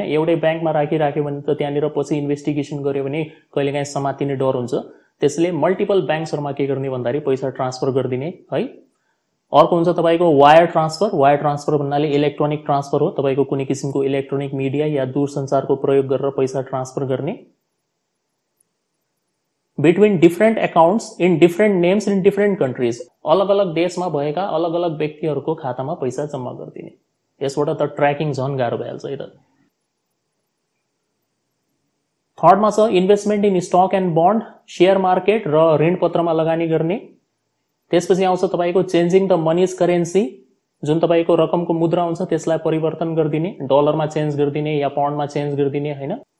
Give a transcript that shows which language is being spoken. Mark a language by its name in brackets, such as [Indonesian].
[Nepali] एउटै बैंकमा राखिराख्यो भने त त्यहाँनिर पछि इन्भेस्टिगेसन गर्यो भने कहिलेकाहीँ समातिने डर हुन्छ, त्यसले मल्टिपल बैंक्सहरुमा के गर्ने भन्दाखेरि पैसा ट्रान्सफर गरिदिने है। अर्को हुन्छ तपाईको वायर ट्रान्सफर। वायर ट्रान्सफर भन्नाले इलेक्ट्रोनिक ट्रान्सफर हो, तपाईको कुनै किसिमको इलेक्ट्रोनिक मिडिया या दूरसञ्चारको प्रयोग गरेर पैसा ट्रान्सफर गर्ने। [English] Between different accounts in different names in different countries. [Nepali] अलग अलग देशमा भएका अलग अलग व्यक्तिहरुको खातामा पैसा जम्मा गरिदिने। यसबाट त ट्र्याकिङ झन गाह्रो भइहाल्छ है त। थर्डमा छ [English] investment in stock and bond, [Nepali] share market र ऋणपत्रमा लगानी गर्ने। त्यसपछि आउँछ तपाईको [English] changing the money's currency, [Nepali] जुन तपाईको रकमको मुद्रा हुन्छ त्यसलाई परिवर्तन गरिदिने, डलरमा चेन्ज गरिदिने या पाउन्डमा चेन्ज गरिदिने हैन।